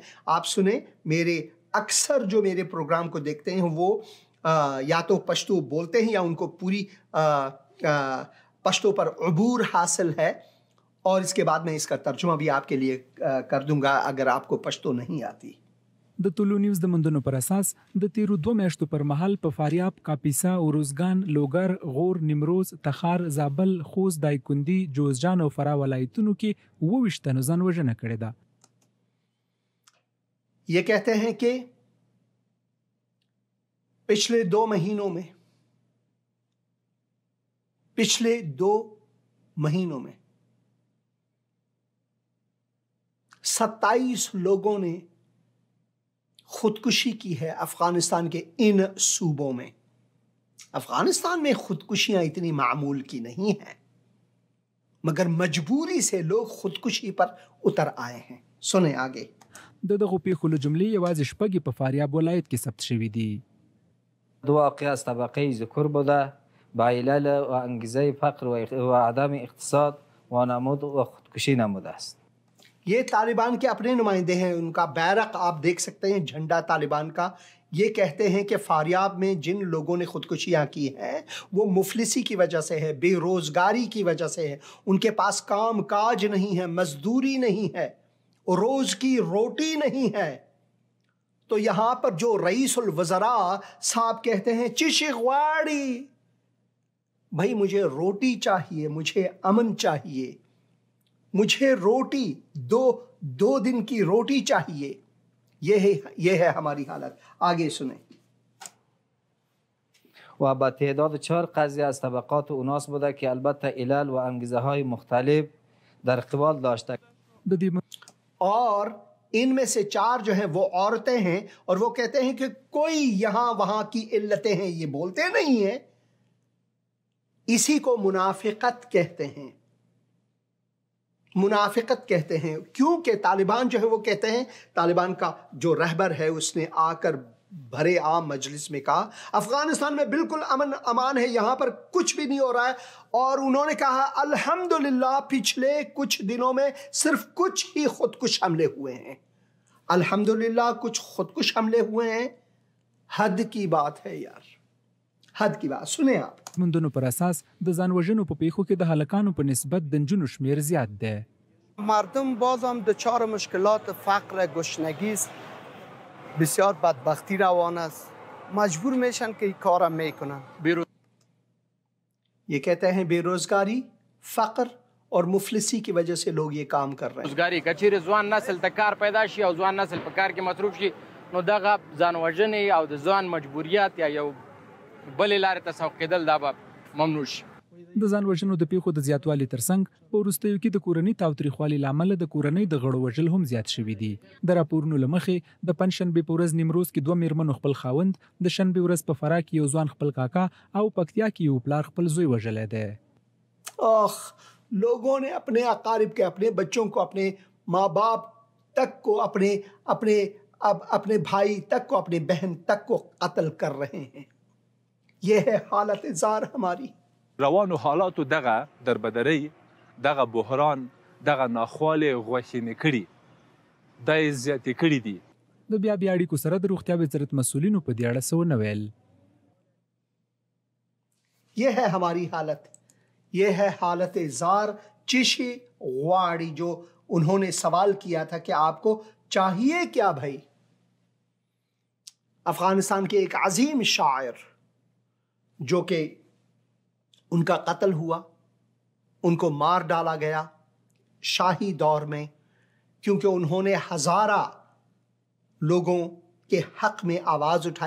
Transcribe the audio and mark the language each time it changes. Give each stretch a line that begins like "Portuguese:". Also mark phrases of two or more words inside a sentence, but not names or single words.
Urdu: آپ سنے، میرے اکثر جو میرے پروگرام کو دیکھتے ہیں وہ یا تو پشتو بولتے ہیں یا ان کو پوری پشتو پر عبور حاصل ہے، اور اس کے بعد میں اس کا ترجمہ بھی آپ کے لیے کر دوں گا اگر آپ کو پشتو نہیں آتی.
Pashto: د طلوع نیوز د مندونو پر اساس د تیرو 2 میاشتو پر مهال په فاریاب، کاپیسا، اوروزګان، لوګر، غور، نیمروز، تخار، زابل، خوست، دایکندي، جوزجان او فراه ولایتونو کې 22 تنو ځان وژنه کړې ده.
Urdu: یہ کہتے ہیں کہ پچھلے 2 مہینوں میں 27 لوگوں نے خودکشی کی ہے افغانستان کے ان صوبوں میں۔ افغانستان میں خودکشیاں اتنی معمول کی نہیں ہیں، مگر مجبوری سے لوگ خودکشی پر اتر آئے ہیں۔ سنیں آگے۔
Pashto: دغه پیښو له جملې یوازې شپږ په فاریاب ولایت کې ثبت شوي دي.
Persian: دو واقعه از طبقه ذکور بوده با علل و انگیزه فقر و عدم اقتصاد و نمود و خودکشی نموده است.
Urdu: یہ طالبان کے اپنے نمائندے ہیں، ان کا بیرق آپ دیکھ سکتے ہیں، جھنڈا طالبان کا۔ یہ کہتے ہیں کہ فاریاب میں جن لوگوں نے خودکشیاں کی ہیں وہ مفلسی کی وجہ سے ہے، بے روزگاری کی وجہ سے ہے، ان کے پاس کام کاج نہیں ہے، مزدوری نہیں ہے، روز کی روٹی نہیں ہے، تو یہاں پر جو رئیس الوزراء صاحب کہتے ہیں
Pashto: چشغواڑی،
Urdu: بھائی مجھے روٹی چاہیے، مجھے امن چاہیے، مجھے روٹی دو دن کی روٹی چاہیے. یہ ہے ہماری حالت. آگے سنیں.
Persian: و با تعداد 4 قضیه از طبقات اوناس بوده که البته علل و انگیزه های مختلف در قبال داشته.
Urdu: اور ان میں سے 4 جو ہیں وہ عورتیں ہیں، اور وہ کہتے ہیں کہ کوئی یہاں وہاں کی علتیں ہیں، یہ بولتے نہیں ہیں. اسی کو منافقت کہتے ہیں. منافقت کہتے ہیں کیونکہ طالبان جو ہے وہ کہتے ہیں، طالبان کا جو رہبر ہے اس نے آ کر بھرے عام مجلس میں کہا افغانستان میں بالکل امن امان ہے، یہاں پر کچھ بھی نہیں ہو رہا ہے. اور انہوں نے کہا الحمدللہ پچھلے کچھ دنوں میں صرف کچھ ہی خودکش حملے ہوئے ہیں. الحمدللہ کچھ خودکش حملے ہوئے ہیں. حد کی بات ہے یار، حد کی بات. سنیں آپ.
Pashto: مندونو پر اساس د ځانوژنو په پیښو کې د هلکانو په نسبت د نجونو شمیر زیات دی.
Persian: مردم باز هم دچار مشکلات فقر گشنگی است، بسیار بدبختی روان است، مجبور میشن که این کارم میکنن.
Urdu: یہ کہتے ہیں بے روزگاری، فقر اور مفلسی کی وجہ سے لوگ یہ کام کر رہے ہیں.
Pashto: روزګاری کچیر ځوان نسل ته کار پیدا شي او ځوان نسل په کار کې مصروف شي، نو دغه ځانوژنې او د ځوان مجبوریت یا یو بلې لارې ته سوق کېدل دا به ممنوع شي. د ځانوژنو د پیښو د زیاتوالي ترڅنګ په وروستیو کې د کورنۍ تاوتریخوالي له امله د کورنۍ د غړو وژل هم زیات شوي دي. د راپورونو له مخې د پنجشنبې په ورځ نیمروز کې 2 میرمنو خپل خاوند، د شنبې ورځ په فراه کې یو ځوان خپل کاکا او پکتیا کې یو پلار خپل زوی وژلی دی.
Urdu: آخ، لوگوں نے اپنے اقارب کے، اپنے بچوں کو، اپنے ماں باپ تک کو، اپنے بھائی تک کو، اپنے بہن تک کو قتل کر رہے ہیں. یہ ہے حالت زار ہماری.
Pashto: روانو حالاتو دغه دربدرۍ، دغه بحران، دغه ناخوالې غوښینې کړي، دا یې زیاتې کړي دي. د بیا اړیکو سره د روغتیا وزارت مسؤلینو په دې اړه څه ونه ویل.
Urdu: یہ ہے ہماری حالت، یہ ہے حالت زار.
Pashto: چشی غواڑی
Urdu: جو انہوں نے سوال کیا تھا کہ آپ کو چاہیے کیا بھائی. افغانستان کے ایک عظیم شاعر جو کہ ان کا قتل ہوا، ان کو مار ڈالا گیا شاہی دور میں، کیونکہ انہوں نے ہزارہ لوگوں کے حق میں آواز اٹھائی.